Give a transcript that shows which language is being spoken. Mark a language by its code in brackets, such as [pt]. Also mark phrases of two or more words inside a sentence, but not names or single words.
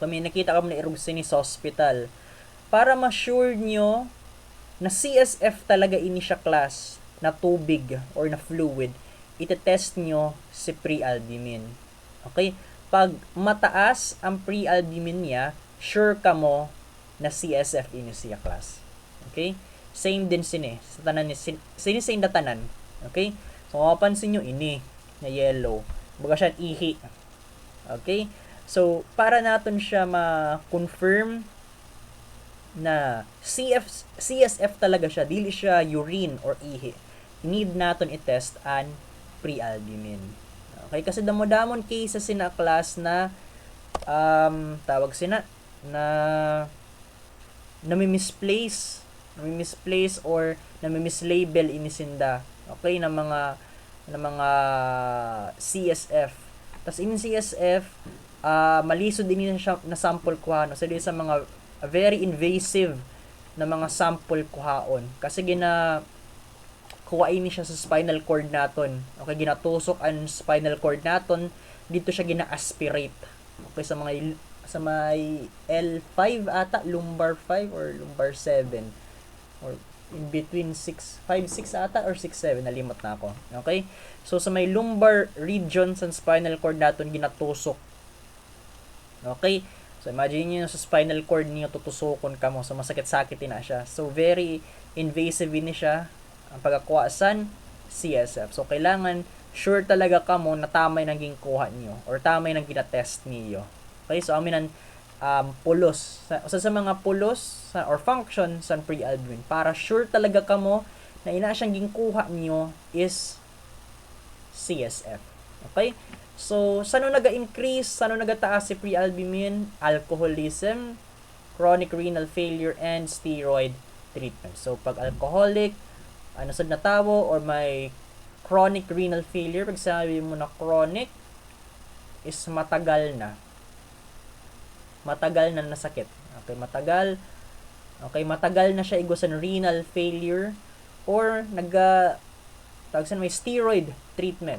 [msb] May nakita ka mo na irog sini sa hospital. Para ma-sure nyo na CSF talaga ini siya class na tubig or na fluid, itetest nyo si pre-albumin. Okay? Pag mataas ang pre-albumin niya, sure ka mo na CSF ini siya class. Okay? Same din sini. Sa tanan ni sini sa tanan. Okay? So, mapapansin nyo ini na yellow. Baga siya ihi. Okay? So, para natin siya ma-confirm na CSF talaga siya, dili siya urine or ihi. Need naton i-test an pre-albumin. Okay, kasi damo-damon cases sina class na tawag sina na nami-misplace or nami-mislabel inisinda. Okay, na mga CSF. Tas in CSF, malisod din siya na sample kuha no. So sa mga [en] very invasive [msb] na mga sample kuhaon kasi kuha ini siya sa spinal cord naton. Okay, ginatusok ang spinal cord naton, dito siya gina-aspirate. Okay, sa may L5 ata, [en] lumbar 5 or lumbar 7 or in between [msb] 6 ata or 6-7, nalimot na ako. Okay, so sa may lumbar region sa spinal cord naton ginatusok. Okay, so imagine niyo sa spinal cord niyo tutusokon kamo, so masakit-sakit na siya. So [en] very invasive [msb] ni siya ang pagkakuha san CSF. So kailangan sure talaga kamo na tamay nang ginkuha niyo or tamay nang gina-test niyo. Okay, so aminan pulos sa mga pulos or function sa pre-albumin para sure talaga kamo na ina siyang ginkuha niyo is CSF. Okay? So, sano naga-increase, sano nagataas si pre-albumin? [en] Alcoholism, chronic renal failure, and steroid treatment. [msb] So, pag alcoholic, sad na tawo, or may [en] chronic renal failure, [msb] pag sabi mo na chronic, is matagal na nasakit. Okay, matagal na siya igosan [en] renal failure [msb] or may [en] steroid treatment.